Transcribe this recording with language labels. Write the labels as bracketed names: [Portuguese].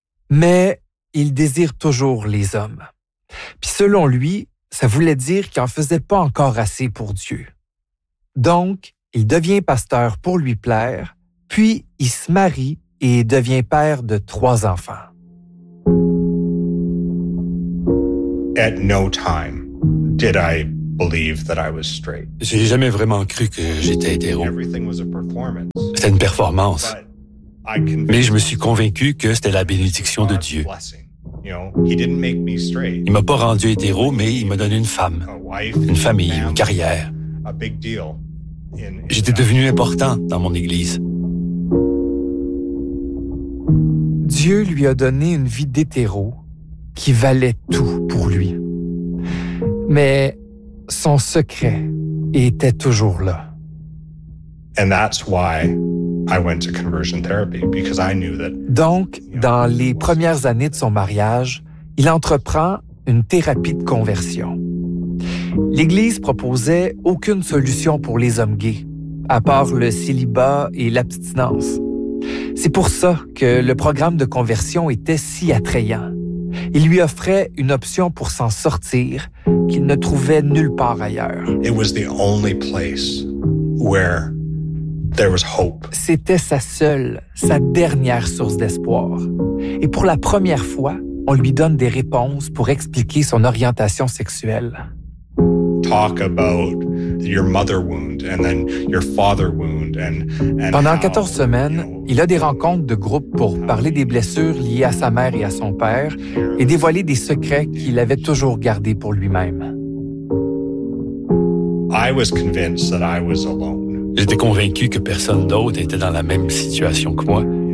[French] Mais il désire toujours les hommes. Puis selon lui, ça voulait dire qu'il n'en faisait pas encore assez pour Dieu. Donc, il devient pasteur pour lui plaire, puis il se marie et devient père de 3 enfants. [English] At no time did I believe that I was straight. [French] J'ai jamais vraiment cru que j'étais hétéro. [English] Everything was a performance. [French] C'était une performance. Mais je me suis convaincu que c'était la bénédiction de Dieu. Il ne m'a pas rendu hétéro, mais il m'a donné une femme, une famille, une carrière. J'étais devenu important dans mon église. Dieu lui a donné une vie d'hétéro qui valait tout pour lui. Mais son secret était toujours là. [English] And that's why I went to conversion therapy, because I knew that. [French] Donc, dans les premières années de son mariage, il entreprend une thérapie de conversion. L'Église proposait aucune solution pour les hommes gays, à part le célibat et l'abstinence. C'est pour ça que le programme de conversion était si attrayant. Il lui offrait une option pour s'en sortir qu'il ne trouvait nulle part ailleurs. [English] It was the only place where there was hope. [French] C'était sa seule, sa dernière source d'espoir. Et pour la première fois, on lui donne des réponses pour expliquer son orientation sexuelle. [English] Talk about your mother wound and then your father wound and [French] pendant 14 semaines, il a des rencontres de groupe pour parler des blessures liées à sa mère et à son père et dévoiler des secrets qu'il avait toujours gardés pour lui-même. [English] I was convinced that I was alone. [French] J'étais convaincu que personne d'autre était dans la même situation que moi.